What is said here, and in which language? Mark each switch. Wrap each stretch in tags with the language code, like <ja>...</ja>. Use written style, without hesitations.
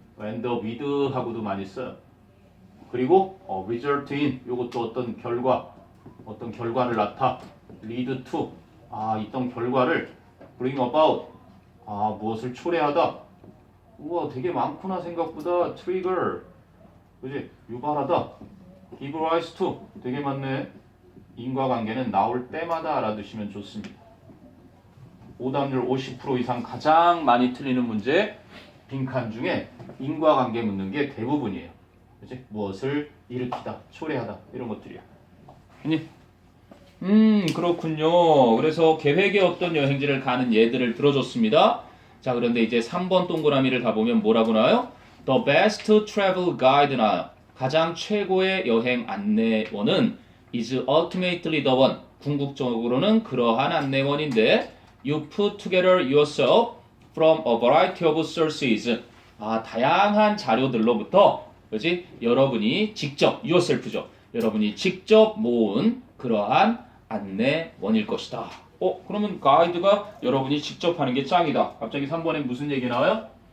<en>end up with</en> <ko>하고도 많이 써요. 그리고</ko> <en>result in</en> <ko>요것도 어떤 결과를 낳다.</ko> <en>lead to</en> <ko>있던 결과를</ko> <en>bring about</en> <ko>무엇을 초래하다. 우와 되게 많구나 생각보다. trigger 그지? 유발하다.</ko> <en>give rise to</en> <ko>되게 많네. 인과관계는 나올 때마다 알아두시면 좋습니다. 오답률 50% 이상 가장 많이 틀리는 문제 빈칸 중에 인과관계 묻는 게 대부분이에요. 그치? 무엇을 일으키다, 초래하다 이런 것들이야. 그렇군요. 그래서 계획에 없던 여행지를 가는 예들을 들어줬습니다. 자, 그런데 이제 3번 동그라미를 가보면 뭐라고 나와요?</ko> <en>The best travel guide</en> <ko>나와요. 가장 최고의 여행 안내원은</ko> <en>is ultimately the one.</en> <ko>궁극적으로는 그러한 안내원인데</ko> <en>you put together yourself from a variety of sources.</en> <ko>다양한 자료들로부터 그렇지? 여러분이 직접 yourself죠. 여러분이 직접 모은 그러한 안내원일 것이다. 그러면 가이드가 여러분이 직접 하는 게 짱이다. 갑자기 3번에 무슨 얘기 나와요?</ko>